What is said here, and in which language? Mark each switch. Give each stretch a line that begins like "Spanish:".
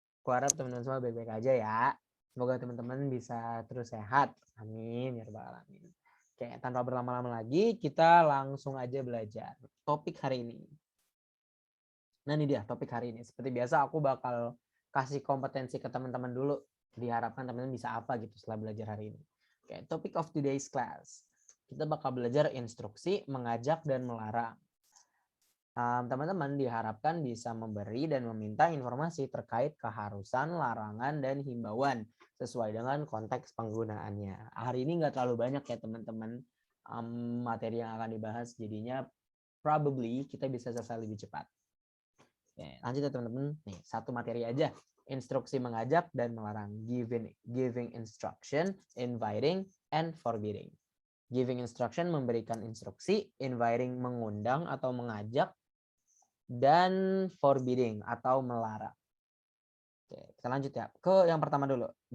Indonesian: Aku harap teman-teman semua baik-baik aja ya. Semoga teman-teman bisa terus sehat. Amin ya rabbal alamin. Oke, tanpa berlama-lama lagi, kita langsung aja belajar topik hari ini. Nah, ini dia topik hari ini. Seperti biasa aku bakal kasih kompetensi ke teman-teman dulu. Diharapkan teman-teman bisa apa gitu setelah belajar hari ini.
English: Oke, topic of today's class.
Indonesian: Kita bakal belajar instruksi, mengajak, dan melarang. Teman-teman diharapkan bisa memberi dan meminta informasi terkait keharusan, larangan, dan himbauan sesuai dengan konteks penggunaannya. Hari ini nggak terlalu banyak ya teman-teman materi yang akan dibahas, jadinya probably kita bisa selesai lebih cepat. Oke, lanjut ya teman-teman. Nih, satu materi aja. Instruksi mengajak dan melarang.
English: Giving instruction, inviting, and forbidding.
Indonesian: Giving instruction memberikan instruksi, inviting mengundang atau mengajak, dan forbidding atau melarang. Oke, kita lanjut ya. Ke yang pertama dulu.